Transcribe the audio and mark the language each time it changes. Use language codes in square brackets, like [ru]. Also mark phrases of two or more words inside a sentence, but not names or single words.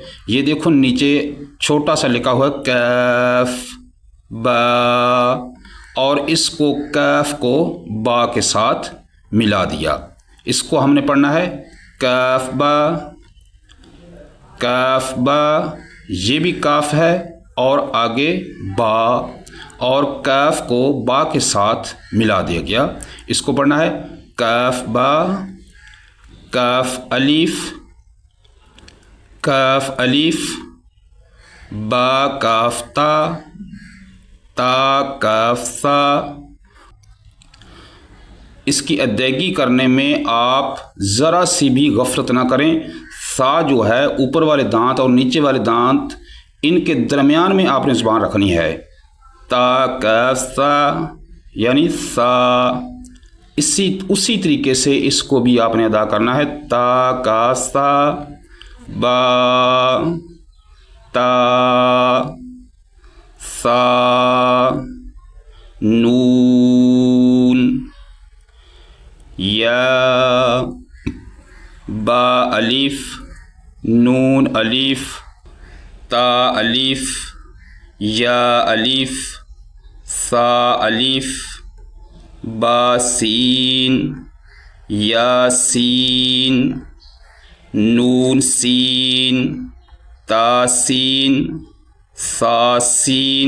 [ur] یہ دیکھو نیچے چھوٹا سا لکھا ہوا ہے کاف با، اور اس کو کاف کو با کے ساتھ ملا دیا۔ اس کو ہم نے پڑھنا ہے کاف با، کاف با، یہ بھی کاف ہے اور آگے با، اور کاف کو با کے ساتھ ملا دیا گیا۔ اس کو پڑھنا ہے کاف با، کاف الف، کاف الف، با کاف تا، تا کاف سا۔ اس کی ادائیگی کرنے میں آپ ذرا سی بھی غفلت نہ کریں۔ سا جو ہے اوپر والے دانت اور نیچے والے دانت، ان کے درمیان میں آپ نے زبان رکھنی ہے۔ تا کاف سا یعنی سا، اسی طریقے سے اس کو بھی آپ نے ادا کرنا ہے۔ تا کاف سا، با، تا، سا، نون، یا، با الف، نون الف، تا الف، یا الف، سا الف، با سین، یا سین، نون سین، تا سین، سا سین۔